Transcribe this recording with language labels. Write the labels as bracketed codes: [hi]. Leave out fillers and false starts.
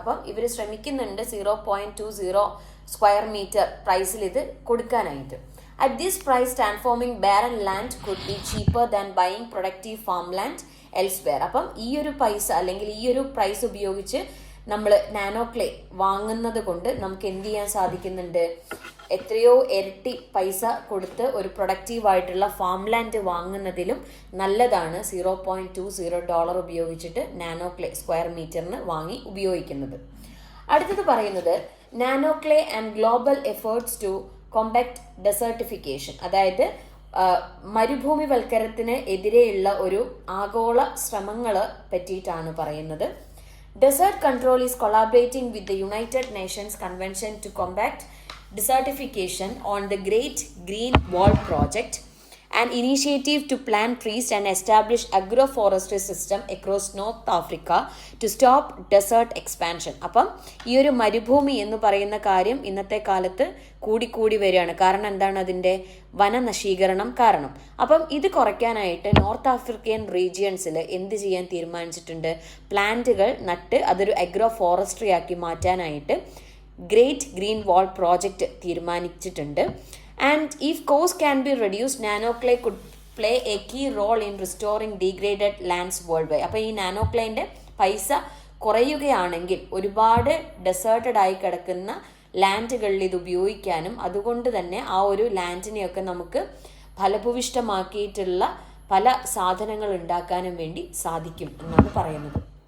[ml] അപ്പം ഇവർ ശ്രമിക്കുന്നുണ്ട് 0.20 സ്ക്വയർ മീറ്റർ പ്രൈസിൽ ഇത് കൊടുക്കാനായിട്ട്. [en] At this price, transforming barren land could be cheaper than buying productive farmland elsewhere. [ml] അപ്പം ഈ ഒരു പൈസ അല്ലെങ്കിൽ ഈ ഒരു പ്രൈസ് ഉപയോഗിച്ച് നമ്മൾ നാനോക്ലേ വാങ്ങുന്നത് കൊണ്ട് നമുക്ക് എന്ത് ചെയ്യാൻ സാധിക്കുന്നുണ്ട്, എത്രയോ ഇരട്ടി പൈസ കൊടുത്ത് ഒരു പ്രൊഡക്റ്റീവായിട്ടുള്ള ഫാം ലാൻഡ് വാങ്ങുന്നതിലും നല്ലതാണ് $0.20 ഉപയോഗിച്ചിട്ട് നാനോക്ലേ സ്ക്വയർ മീറ്ററിന് വാങ്ങി ഉപയോഗിക്കുന്നത്. അടുത്തത് പറയുന്നത് [en] nanoclay and global efforts to combat desertification, [ml] അതായത് മരുഭൂമിവൽക്കരണത്തിന് എതിരെയുള്ള ഒരു ആഗോള ശ്രമങ്ങളെ പറ്റിയിട്ടാണ് പറയുന്നത്. [en] Desert Control is collaborating with the United Nations Convention to combat desertification on the Great Green Wall Project, an initiative to plant trees and establish agroforestry system across North Africa to stop desert expansion. [ml] അപ്പം ഈ ഒരു മരുഭൂമി എന്ന് പറയുന്ന കാര്യം ഇന്നത്തെ കാലത്ത് കൂടിക്കൂടി വരികയാണ്. കാരണം എന്താണ്, അതിൻ്റെ വനനശീകരണം കാരണം. അപ്പം ഇത് കുറയ്ക്കാനായിട്ട് നോർത്ത് ആഫ്രിക്കൻ റീജിയൻസിൽ എന്ത് ചെയ്യാൻ തീരുമാനിച്ചിട്ടുണ്ട്, പ്ലാന്റുകൾ നട്ട് അതൊരു അഗ്രോ ഫോറസ്ട്രി ആക്കി മാറ്റാനായിട്ട് ഗ്രേറ്റ് ഗ്രീൻ വാൾ പ്രോജക്റ്റ് തീരുമാനിച്ചിട്ടുണ്ട്. [en] And if cost can be reduced, nanoclay could play a key role in restoring degraded lands worldwide. [ml] അപ്പോൾ ഈ നാനോക്ലേൻ്റെ പൈസ കുറയുകയാണെങ്കിൽ ഒരുപാട് ഡെസേർട്ടഡ് ആയി കിടക്കുന്ന ലാൻഡുകളിൽ ഇത് ഉപയോഗിക്കാനും അതുകൊണ്ട് തന്നെ ആ ഒരു ലാൻഡിനെയൊക്കെ നമുക്ക് ഫലഭൂവിഷ്ടമാക്കിയിട്ടുള്ള പല സാധനങ്ങൾ ഉണ്ടാക്കാനും വേണ്ടി സാധിക്കും എന്നാണ് പറയുന്നത്.